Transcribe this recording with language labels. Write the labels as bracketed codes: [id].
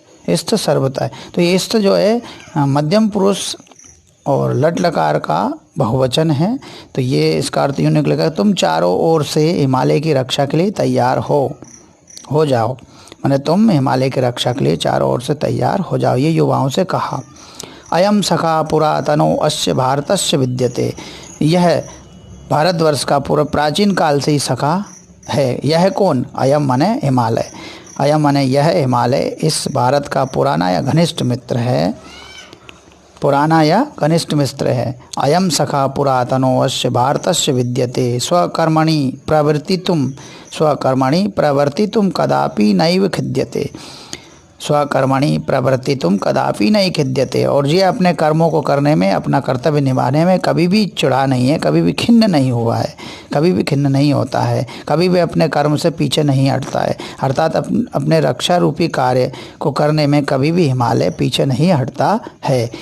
[hi] स्थ सर्वतः, तो ये स्थ जो है मध्यम पुरुष और लट लकार का बहुवचन है। तो ये इसका अर्थ यूँ निकलेगा, तुम चारों ओर से हिमालय की रक्षा के लिए तैयार हो जाओ। माने तुम हिमालय की रक्षा के लिए चारों ओर से तैयार हो जाओ। ये युवाओं से कहा। [sa] अयम सखा पुरातनो अस्य भारतस्य विद्यते। [hi] यह भारतवर्ष का पूरा प्राचीन काल से ही सखा है। यह कौन? अयम माने हिमालय। अयम माने यह हिमालय इस भारत का पुराना या घनिष्ठ मित्र है। पुराना या कनिष्ठ मित्र है। [sa] अयम सखा पुरातनो अस्य भारतस्य विद्यते स्वकर्मणि प्रवर्तितुम कदापि नैव खिद्यते। स्वकर्मणि प्रवर्तितुम कदापि नहीं खिद्यते। [hi] और ये अपने कर्मों को करने में, अपना कर्तव्य निभाने में कभी भी चिढ़ा नहीं है, कभी भी खिन्न नहीं हुआ है, कभी भी खिन्न नहीं होता है, कभी भी अपने कर्म से पीछे नहीं हटता है। अर्थात अपने रक्षा रूपी कार्य को करने में कभी भी हिमालय पीछे नहीं हटता है।